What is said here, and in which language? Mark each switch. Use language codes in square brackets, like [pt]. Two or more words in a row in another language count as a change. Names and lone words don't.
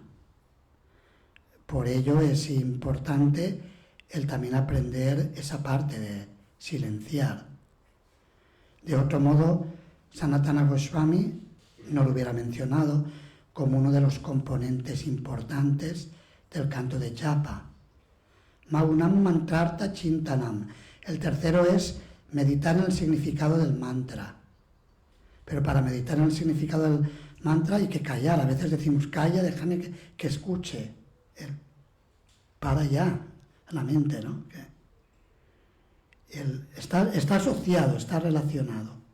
[es] Por ello es importante el también aprender esa parte de silenciar. De otro modo, Sanatana Goswami no lo hubiera mencionado como uno de los componentes importantes del canto de japa. [sa] मौनं मन्त्रार्थ चिन्तनम्. [es] El tercero es meditar en el significado del mantra. Pero para meditar en el significado del mantra hay que callar. A veces decimos, calla, déjame que escuche. Para ya la mente, ¿no? Está asociado, está relacionado.